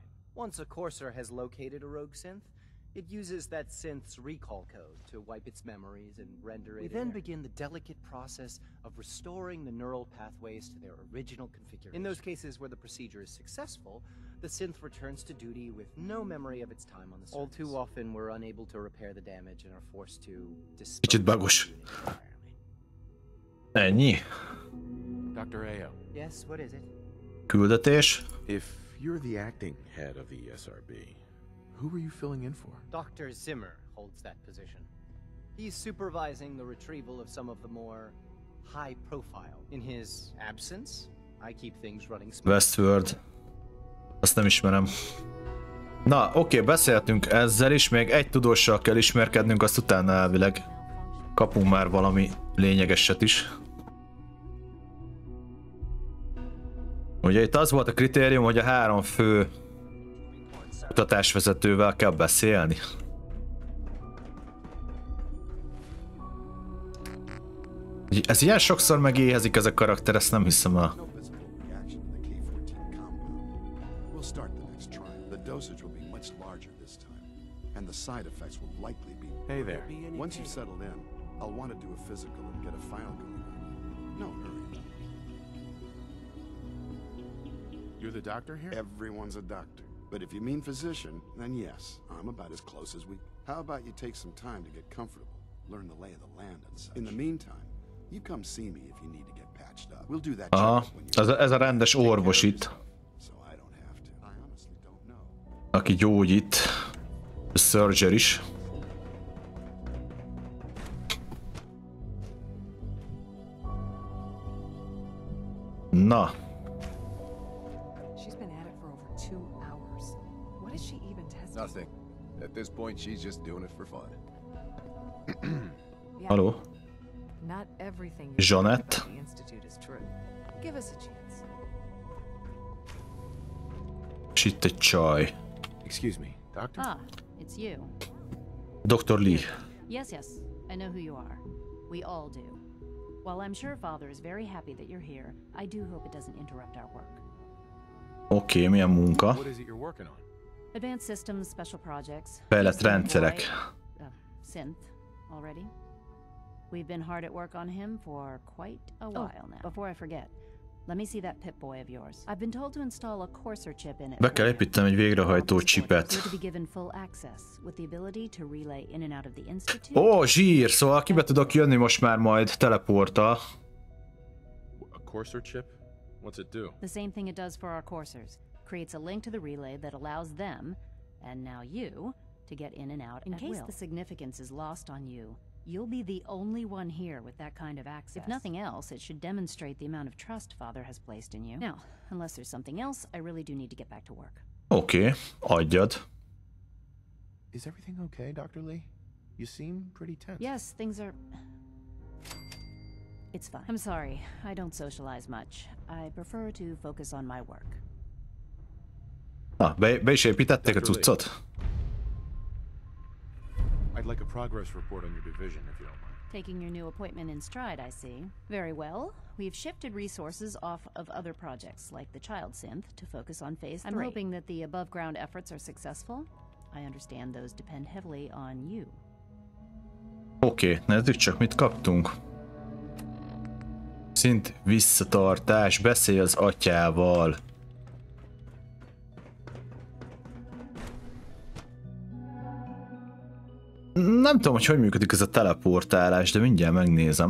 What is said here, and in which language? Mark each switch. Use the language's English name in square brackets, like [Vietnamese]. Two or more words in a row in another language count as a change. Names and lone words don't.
[English] Once a Courser has located a rogue synth, it uses that synth's recall code to wipe its memories and render it. We then begin the delicate process of restoring the neural pathways to their original configuration. In those cases where the procedure is successful, the synth returns to duty with no memory of its time on the surface. All too often, we're unable to repair the damage and are forced to [Hungarian] Kicsit bagos. Ennyi? [English] Dr. Ayo. Yes, what is it? [Hungarian] Küldetés. [English] If you're the acting head of the SRB, who are you filling in for? Dr. Zimmer holds that position. He's supervising the retrieval of some of the more high profile. In his absence, I keep things running smooth. [Hungarian] Westworld. Azt nem ismerem. Na, oké, beszéltünk ezzel is, még egy tudóssal kell ismerkednünk, azt utána elvileg kapunk már valami lényegeset is. Ugye itt az volt a kritérium, hogy a 3 fő kutatásvezetővel kell beszélni. Ez ilyen sokszor megéhezik ez a karakter, ezt nem hiszem el. [English] Hey there. Once you've settled in, I'll want to do a physical and get a file going on. No hurry. You're the doctor here? Everyone's a doctor. But if you mean physician, then yes, I'm about as close as we... How about you take some time to get comfortable, learn the lay of the land and such. In the meantime, you come see me if you need to get patched up. We'll do that [Hungarian] ez a rendes orvos itt. [English] So I don't have to. I honestly don't know. [Hungarian] Aki gyógyít. A surgeon is. Na. [English] Nothing. At this point, she's just doing it for fun. Hello. Not everything Jeanette. the Institute is true. Give us a chance. [Hungarian] Itt egy csaj. [English] Excuse me, doctor? Ah, it's you. Dr. Lee. Yes, I know who you are. We all do. While I'm sure Father is very happy that you're here, I do hope it doesn't interrupt our work. [Hungarian] Oké, milyen munka? [English] What is it you're working on? Advanced systems, special projects. [Hungarian] Fejlett rendszerek. [English] Synth already. We've been hard at work on him for quite a while now. Before I forget, let me see that Pip-Boy of yours. I've been told to install a courser chip in it. [Hungarian] Be kell építenem egy végrehajtó csipet. [English] To be given full access with the ability to relay in and out of the institute. [Hungarian] Ó, zsír! Szóval kibe tudok jönni most már majd teleporttal. [English] A courser chip? What's it do? The same thing it does for our coursers. Creates a link to the relay that allows them, and now you, to get in and out at will. In case the significance is lost on you, you'll be the only one here with that kind of access. If nothing else, it should demonstrate the amount of trust Father has placed in you. Now, unless there's something else, I really do need to get back to work. [Hungarian] Oké, adjad. [English] Is everything okay, Dr. Lee? You seem pretty tense. Yes, things are... It's fine. I'm sorry, I don't socialize much. I prefer to focus on my work. [Hungarian] Na, be is építették a cuccot? [English] I'd like a progress report on your division, if you don't mind. Taking your new appointment in stride, I see. Very well. We've shifted resources off of other projects, like the child synth, to focus on phase 3. I'm hoping that the above-ground efforts are successful. I understand those depend heavily on you. [Hungarian] Oké, nézzük csak, mit kaptunk. Szint visszatartás, beszélj az atyával. Nem tudom, hogy működik ez a teleportálás, de mindjárt megnézem.